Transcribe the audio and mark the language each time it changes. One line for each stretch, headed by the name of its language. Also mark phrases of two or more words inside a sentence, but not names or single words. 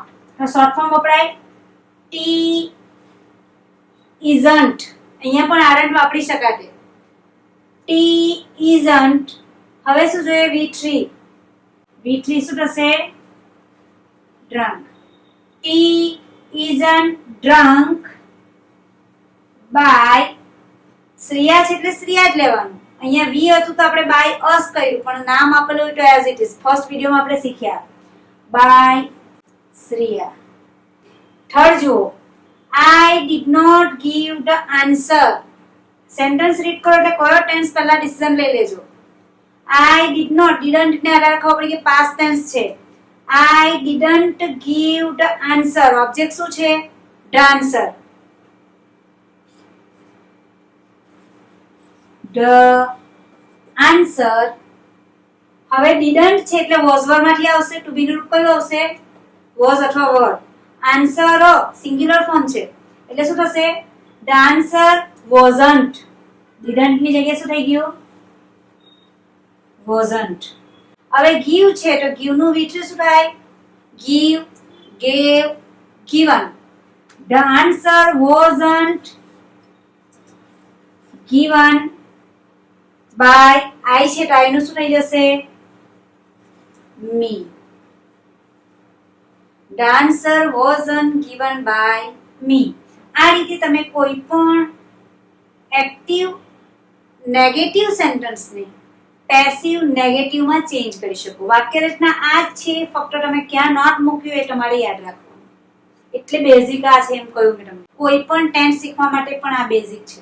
English: short form
Gujarati: વપરાય.
English: T isn't.
Gujarati: અહીંયા પણ આરન્ટ વાપરી શકાય.
English: T isn't.
Gujarati: હવે શું જોઈએ? V3. V3 શું થશે?
English: drunk. T isn't drunk by
Gujarati: શ્રેયા છે એટલે શ્રેયા જ લેવાનું. અહીંયા વી હતું તો આપણે
English: by us
Gujarati: કર્યું પણ નામ આપેલું હોય તો
English: as it is.
Gujarati: ફર્સ્ટ વિડિયોમાં આપણે શીખ્યા બાય શ્રેયા. થર્ડ જુઓ.
English: I did not give the answer. sentence read
Gujarati: કરો એટલે કયો ટેન્સ પહેલા ડિસિઝન લઈ લેજો.
English: I did not. didn't
Gujarati: ને આધાર ખબર પડી કે
English: past tense
Gujarati: છે.
English: I didn't give the answer.
Gujarati: ઓબ્જેક્ટ શું છે?
English: the answer. the answer.
Gujarati: હવે didn't છે એટલે
English: was verb
Gujarati: માંથી આવશે.
English: to be
Gujarati: નું રૂપ કયું આવશે? was અથવા were.
English: answer singular form
Gujarati: છે એટલે શું થશે?
English: The answer wasn't. didn't
Gujarati: ની જગ્યાએ શું થઈ ગયું? wasn't. હવે give છે તો give નું V3 શું થાય?
English: give, gave, given. The answer wasn't given by I
Gujarati: છે તો
English: I
Gujarati: નું શું થઈ જશે?
English: me. The answer wasn't given by me.
Gujarati: આ રીતે તમે કોઈ પણ
English: active negative
Gujarati: સેન્ટેન્સને પેસિવ નેગેટિવમાં ચેન્જ કરી શકો. વાક્ય રચના આ જ છે, ફક્ત તમે ક્યાં નોટ મૂક્યું એ તમારે યાદ રાખવાનું. એટલે બેઝિક આ છે એમ કહ્યું મેં તમને. કોઈ પણ ટેન્સ શીખવા માટે પણ આ બેઝિક છે.